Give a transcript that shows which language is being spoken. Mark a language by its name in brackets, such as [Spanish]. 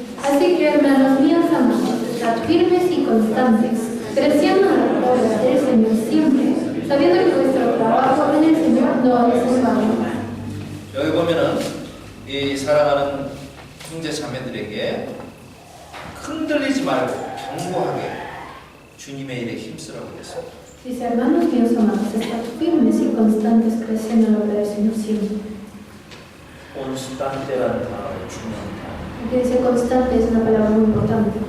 [Spanish] Así que, hermanos míos amados, estad firmes y constantes, creciendo en la obra del Señor siempre, sabiendo que vuestro trabajo en el Señor no es en vano. [Korean] 여기 보면은 이 사랑하는 형제 자매들에게 흔들리지 말고 견고하게 주님의 일에 힘쓰라고 했습니다. [Spanish] Dice, hermanos míos amados, estad firmes y constantes, creciendo en la obra del Señor siempre. [Korean] 콘스탄테라는 단어가 중요한 단어. [Spanish] Aquí dice constante es una palabra muy importante.